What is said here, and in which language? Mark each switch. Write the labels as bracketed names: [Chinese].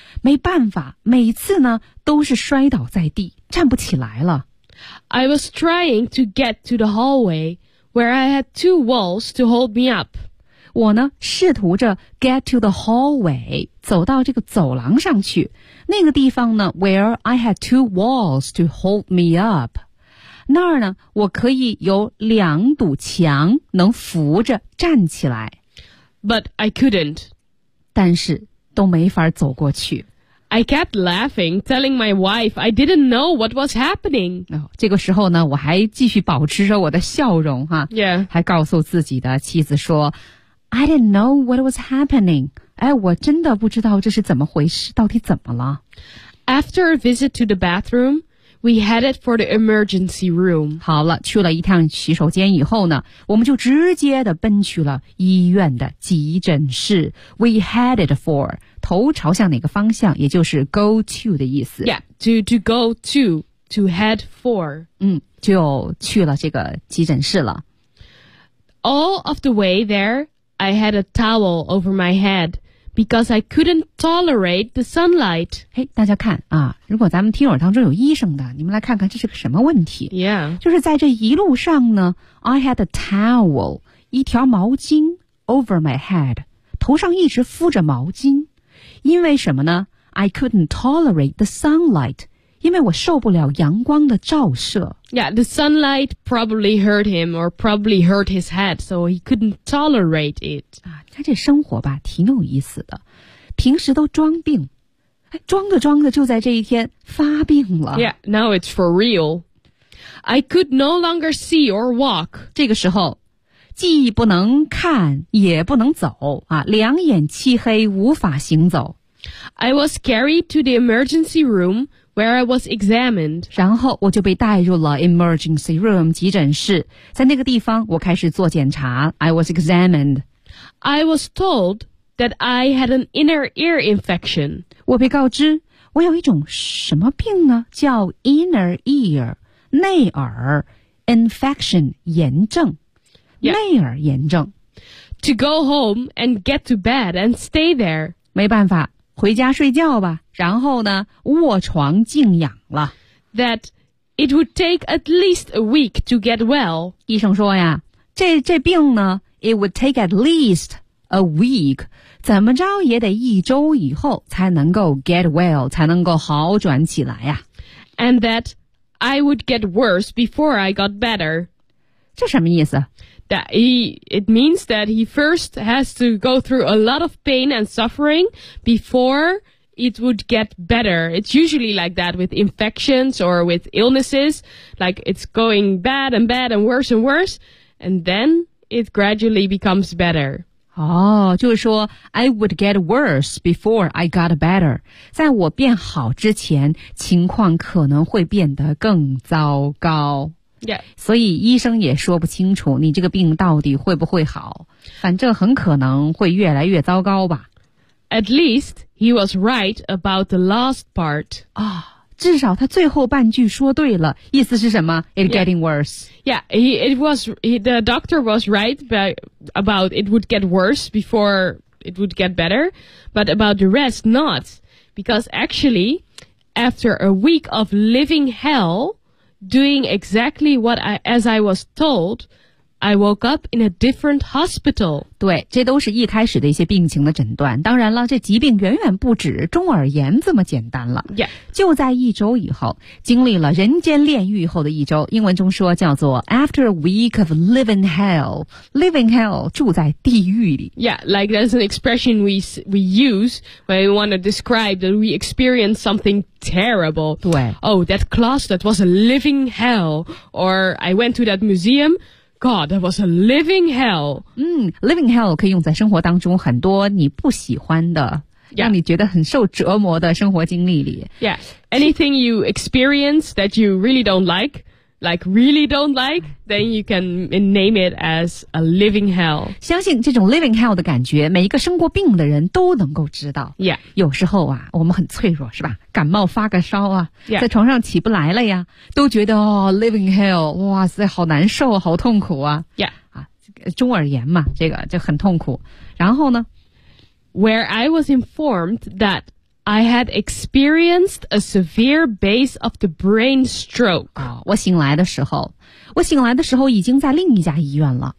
[Chinese] 没办法，每次呢都是摔倒在地，站不起来了。 [English] I was trying to get to the hallway where I had two walls to hold me up. [Chinese] 我呢试图着 [English] get to the hallway, [Chinese] 走到这个走廊上去。那个地方呢 [English] where I had two walls to hold me up. [Chinese] 那儿呢，我可以有两堵墙能扶着站起来。 [English] But I couldn't. [Chinese] 但是都没法走过去。 [English] I kept laughing, telling my wife I didn't know what was happening. [Chinese] 这个时候呢，我还继续保持着我的笑容哈。 [English] Yeah. [Chinese] 还告诉自己的妻子说 [English] I didn't know what was happening. [Chinese] 哎，我真的不知道这是怎么回事，到底怎么了。 [English] After a visit to the bathroom, we headed for the emergency room. [Chinese] 好了，去了一趟洗手间以后呢，我们就直接的奔去了医院的急诊室。 [English] We headed for, [Chinese] 头朝向哪个方向，也就是 [English] go to [Chinese] 的意思。 [English] Yeah, to go to head for. [Chinese] 就去了这个急诊室了。 [English] All of the way there,I had a towel over my head because I couldn't tolerate the sunlight. [Chinese] 嘿，大家看啊，如果咱们听友当中有医生的，你们来看看这是个什么问题。 [English] Yeah. [Chinese] 就是在这一路上呢 , [English] I had a towel, [Chinese] 一条毛巾 [English] over my head, [Chinese] 头上一直敷着毛巾。因为什么呢 ? [English] I couldn't tolerate the sunlight, [Chinese] 因为我受不了阳光的照射。 [English] Yeah, the sunlight probably hurt him or probably hurt his head, so he couldn't tolerate it. [Chinese] 你看这生活吧，挺有意思的。平时都装病，装着装着就在这一天发病了。 [English] Yeah, now it's for real. I could no longer see or walk. [Chinese] 这个时候，既不能看，也不能走，两眼漆黑，无法行走。 [English] I was carried to the emergency room,where I was examined. [Chinese] 然后我就被带入了 emergency room, 急诊室。在那个地方我开始做检查。 [English] I was examined. I was told that I had an inner ear infection. [Chinese] 我被告知我有一种什么病呢叫 inner ear, 内耳 infection, 炎症。 [English] Yep. [Chinese] 内耳炎症。 [English] To go home and get to bed and stay there. [Chinese] 没办法。回家睡觉吧，然后呢，卧床静养了。 [English] That it would take at least a week to get well. [Chinese] 医生说呀，这病呢 ， [English] it would take at least a week， [Chinese] 怎么着也得一周以后才能够 [English] get well， [Chinese] 才能够好转起来呀。 [English] And that I would get worse before I got better. [Chinese] 这什么意思？ [English] That it means that he first has to go through a lot of pain and suffering before it would get better. It's usually like that with infections or with illnesses. Like it's going bad and bad and worse, and then it gradually becomes better. [Chinese] 就是说 [English] I would get worse before I got better. [Chinese] 在我变好之前，情况可能会变得更糟糕。 Yeah. 所以医生也说不清楚你这个病到底会不会好，反正很可能会越来越糟糕吧。 [English] At least he was right about the last part. [Chinese] 至少他最后半句说对了，意思是什么？ [English] It getting worse. Yeah, the doctor was right about it would get worse before it would get better, but about the rest not, because actually, after a week of living hell. Doing exactly what I was told, I woke up in a different hospital. [Chinese] 对，这都是一开始的一些病情的诊断。当然了，这疾病远远不止中耳炎这么简单了。 [English] Yeah. [Chinese] 就在一周以后，经历了人间炼狱后的一周，英文中说叫做 [English] after a week of living hell. [Chinese] Living hell, 住在地狱里。 [English] Yeah, like that's an expression we use when we want to describe that we experience somethingterrible. 对。 Oh, that closet was a living hell. Or I went to that museum. God, that was a living hell. [Chinese] Living hell 可以用在生活当中很多你不喜欢的、 [English] yeah. [Chinese] 让你觉得很受折磨的生活经历里。 [English] Yeah, anything you experience that you really don't like,Like really don't like, then you can name it as a living hell. [Chinese] 相信这种 living hell 的感觉，每一个生过病的人都能够知道。 [English] Yeah. [Chinese] 有时候啊，我们很脆弱，是吧？感冒发个烧啊， yeah. 在床上起不来了呀，都觉得哦 living hell, 哇塞，好难受，好痛苦啊。 [English] Yeah. [Chinese] 中耳炎嘛，这个就很痛苦。然后呢 [English] ？Where I was informed that. I had experienced a severe base of the brain stroke. [Chinese] 我醒来的时候已经在另一家医院了。